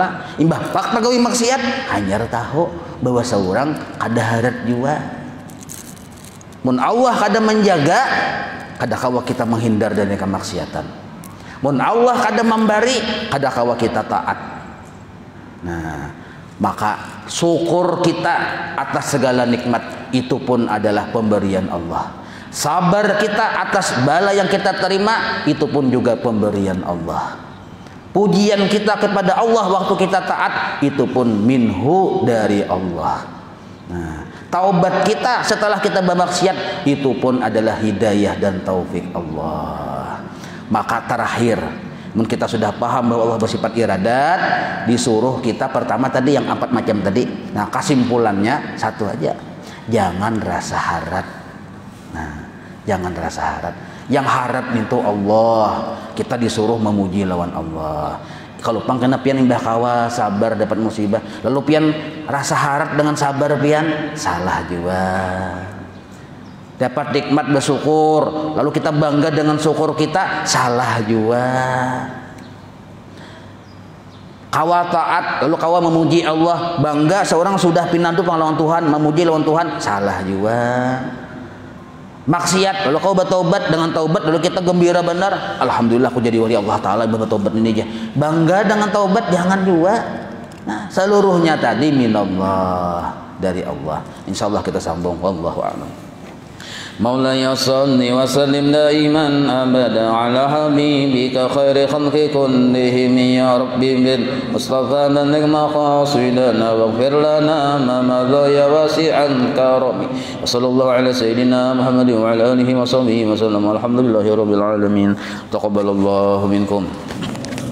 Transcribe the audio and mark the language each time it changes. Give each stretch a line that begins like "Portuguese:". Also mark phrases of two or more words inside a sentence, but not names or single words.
Banjar: Imbah pak tagawi maksiat, hanyar tahu bahwa seorang kada harat juga. Mun Allah kada menjaga, kada kawa kita menghindar dari kemaksiatan. Mun Allah kada memberi, kada kawa kita taat. Nah,
Indonesian: Maka syukur kita atas segala nikmat itu pun adalah pemberian Allah. Sabar kita atas bala yang kita terima itu pun juga pemberian Allah. Pujian kita kepada Allah waktu kita taat itu pun minhu dari Allah. Nah, taubat kita setelah kita bermaksiat itu pun adalah hidayah dan taufik Allah. Maka terakhir, kita sudah paham bahwa Allah bersifat iradat, disuruh kita pertama tadi yang 4 macam tadi. Nah, kesimpulannya satu aja, jangan rasa harap. Nah, jangan rasa harap. Yang harap itu Allah,
Banjar: kita disuruh memuji lawan Allah. Kalau pangkena pian imbah kawa sabar dapat musibah, lalu pian rasa harap dengan sabar pian salah juga.
Indonesian: Dapat nikmat bersyukur, lalu kita bangga dengan syukur kita, salah juga.
Banjar: Kawa taat, lalu kawa memuji Allah, bangga seorang sudah pinantu lawan Tuhan, memuji lawan Tuhan,
Indonesian: salah juga. Maksiat, lalu kau bertobat dengan taubat, lalu kita gembira benar, alhamdulillah aku jadi wali Allah Ta'ala bertobat ini aja. Bangga dengan taubat, jangan juga. Nah, seluruhnya tadi minallah, dari Allah. Insyaallah kita sambung,
Arabic: والله أعلم. مولاي صل وسلم دائما أبدا على حبيبك خير خلق كلهم يا ربي بالمصطفى بلغ مقاصدنا واغفر لنا ما مضى يا واسع الكرم وصلى الله على سيدنا محمد وعلى آله وصحبه وسلم والحمد لله رب العالمين تقبل الله منكم.